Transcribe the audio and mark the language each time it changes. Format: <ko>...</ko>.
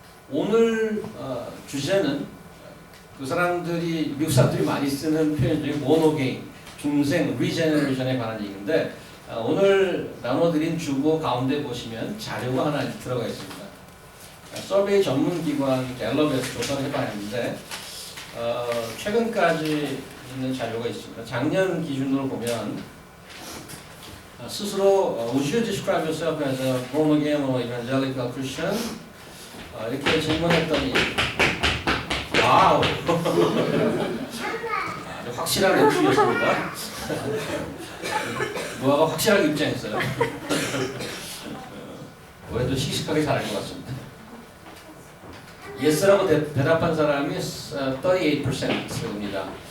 <ko>오늘 주제는 그 사람들이 미국 사람들이 많이 쓰는 표현 중에 born again, 중생, regeneration에 관한 얘기인데 오늘 나눠드린 주보 가운데 보시면 자료가 하나 들어가 있습니다. 서베이 전문기관 갤럽에서 조사를 해봤는데 최근까지 있는 자료가 있습니다. 작년 기준으로 보면 스스로</ko> <en>Would you describe yourself as a born again or evangelical Christian?</en> <ko>이렇게 질문했더니 와우! 확실한 멘트였습니다. 노아가 확실하게 입장했어요. 올해도 씩씩하게 잘할 것 같습니다. Yes라고 대답한 사람이 38%입니다.</ko>